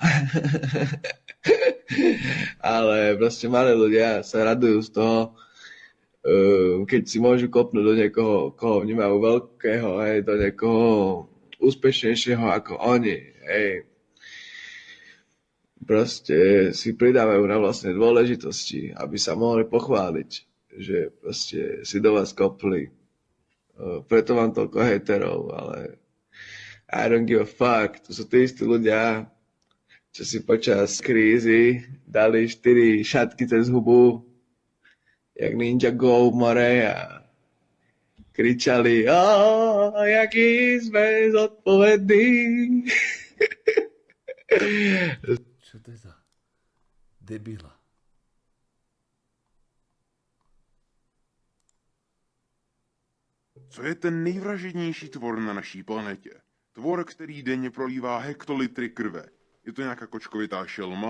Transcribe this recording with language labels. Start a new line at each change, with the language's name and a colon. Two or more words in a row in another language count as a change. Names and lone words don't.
Slovak: Ale proste malé ľudia sa radujú z toho, keď si môžu kopnúť do niekoho, koho vnímajú veľkého, hej, do niekoho úspešnejšieho ako oni, hej. Proste si pridávajú na vlastné dôležitosti, aby sa mohli pochváliť, že proste si do vás kopli. Preto mám toľko haterov, ale
English: I don't give a fuck.
Slovak: To sú tí istí ľudia, čo si počas krízy dali 4 šatky cez hubu, jak Ninja Go more a kričali, jaký sme zodpovední. Čo to je za debila?
Czech: Co je ten nejvražednější tvor na naší planetě? Tvor, který denně prolívá hektolitry krve. Je to nějaká kočkovitá šelma?